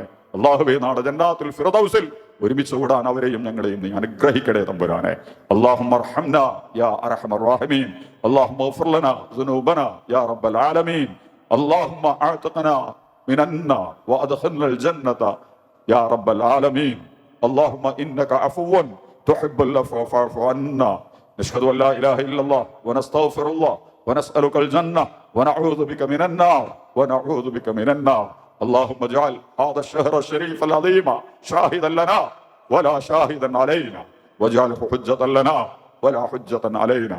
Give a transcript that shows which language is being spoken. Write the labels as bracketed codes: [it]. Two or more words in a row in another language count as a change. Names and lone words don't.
[ml] അല്ലാഹുവേ, നാളെ ജന്നാത്തുൽ ഫിർദൗസിൽ ഒരുമിച്ച് കൂടാൻ അവരെയും ഞങ്ങളെയും നീ അനുഗ്രഹിക്കണേ തമ്പുരാനെ. [ar] اللهم ارحمنا يا أرحم الراحمين. اللهم اغفر لنا ذنوبنا يا رب العالمين. اللهم أعتقنا من النار وأدخلنا الجنة يا رب العالمين. اللهم إنك عفو تحب العفو فاعف عنا. نشهد أن لا إله إلا الله ونستغفر الله ونسألك الجنة ونعوذ بك من النار اللهم اجعل هذا الشهر الشريف العظيم شاهدا لنا ولا شاهدا علينا، واجعله حجة لنا ولا حجة علينا.